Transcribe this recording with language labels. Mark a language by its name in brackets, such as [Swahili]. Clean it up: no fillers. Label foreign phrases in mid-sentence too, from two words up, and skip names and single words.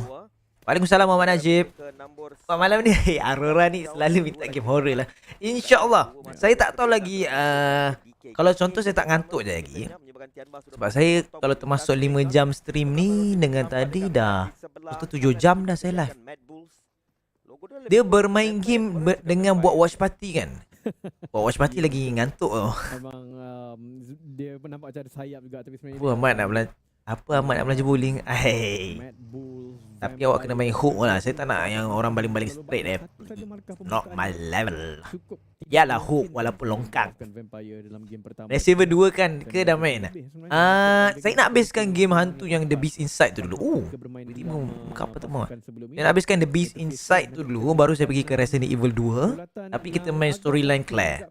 [Malay] Waalaikumsalam Muhammad Najib. Malam ni Aurora ni selalu minta game horror lah. InsyaAllah. Saya tak tahu lagi kalau contoh saya tak ngantuk je lagi. Sebab saya kalau termasuk 5 jam stream ni dengan tadi dah 7 jam dah saya live. Dia bermain game dengan buat [English] watch party [Malay] kan. Buat [English] watch party [Malay] lagi ngantuk tau. Memang dia nampak macam ada sayap juga, tapi sebenarnya Apa Ahmad nak belajar bowling? Tapi awak kena main hook lah. Saya tak nak yang orang baling-baling straight [English] Not my level. [Malay] Yalah hook walaupun longkang. Receiver 2 kan ke dah main? Saya nak habiskan game hantu yang The Beast Inside tu dulu. Apa tak mau? Saya nak habiskan The Beast Inside tu dulu, baru saya pergi ke Resident Evil 2. Tapi kita main storyline Claire.